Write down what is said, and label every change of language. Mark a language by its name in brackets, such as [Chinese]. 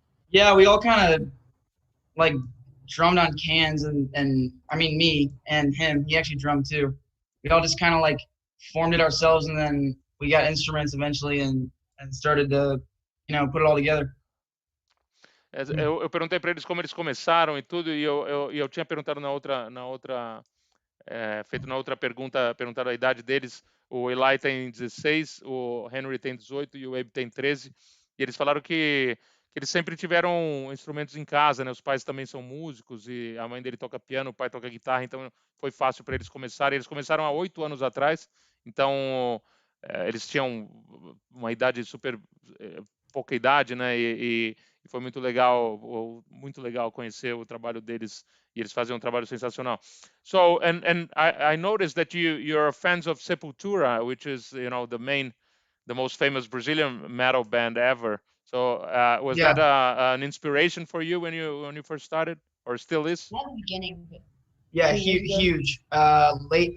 [English] yeah, we all kind of like drummed on cans, and I mean me and him. He actually drummed too. We all just kind of like formed it ourselves, and then we got instruments eventually, and started to, put it all together. [Portuguese] Eu perguntei para eles como eles começaram e tudo, e eu tinha perguntado na outra feito na outra pergunta, perguntaram a idade deles. O Eli tem 16, o Henry tem 18 e o Abe tem 13. E eles falaram que eles sempre tiveram instrumentos em casa, né? Os pais também são músicos e a mãe dele toca piano, o pai toca guitarra, então foi fácil para eles começarem. Eles começaram há 8 anos atrás, então eles tinham uma idade super pouca idade, né? E foi muito legal conhecer o trabalho deles, e eles fazem um trabalho sensacional. [English] So and I noticed that you're fans of Sepultura, which is the most famous Brazilian metal band ever. So was Yeah, that an inspiration for you when you first started, or still is? Not the beginning, but yeah, huge. Late.